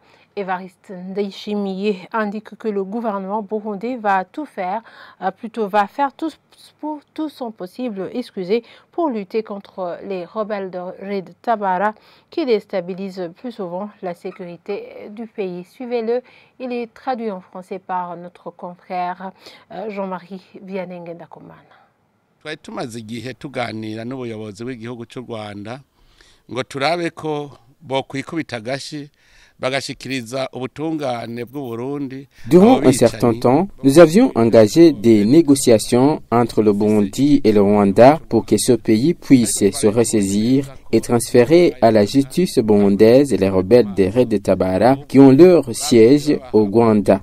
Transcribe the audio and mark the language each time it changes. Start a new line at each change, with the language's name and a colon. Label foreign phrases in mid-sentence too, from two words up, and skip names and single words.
French: Évariste Ndayishimiye indique que le gouvernement burundais va faire tout son possible, pour lutter contre les rebelles de Red Tabara qui déstabilisent plus souvent la sécurité du pays. Suivez-le, il est traduit en français par notre confrère Jean-Marie Vianney Ngendakumana.
Rundi: Twari tumaze igihe tuganira n'ubuyobozi bw'igihugu cy'u Rwanda ngo turabe ko bokwikubita agashi.
French: Durant un certain temps, nous avions engagé des négociations entre le Burundi et le Rwanda pour que ce pays puisse se ressaisir et transférer à la justice burundaise les rebelles des Red Tabara qui ont leur siège au Rwanda.